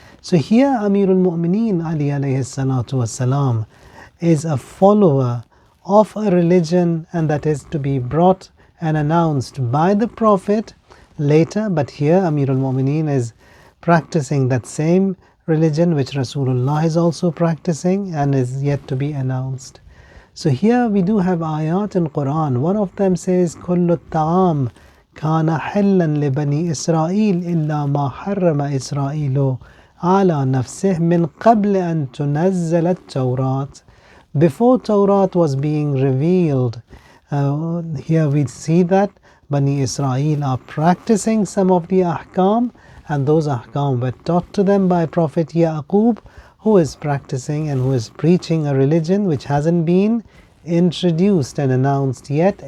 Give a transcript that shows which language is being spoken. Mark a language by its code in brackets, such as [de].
[en] So here Ameerul Momineen Ali alayhi salatu wasalam is a follower of a religion, and that is to be brought and announced by the Prophet later. But here Ameerul Momineen is practicing that same religion which Rasulullah is also practicing and is yet to be announced. So here we do have ayat in Quran. One of them says, [ar] كل الطعام كان حلا لبني إسرائيل إلا ما حرم إسرائيل على نفسه من قبل أن تنزل التوراة. [en] Before Tawrat was being revealed, here we see that Bani Israel are practicing some of the ahkam, and those ahkam were taught to them by Prophet Yaqub, who is practicing and who is preaching a religion which hasn't been introduced and announced yet.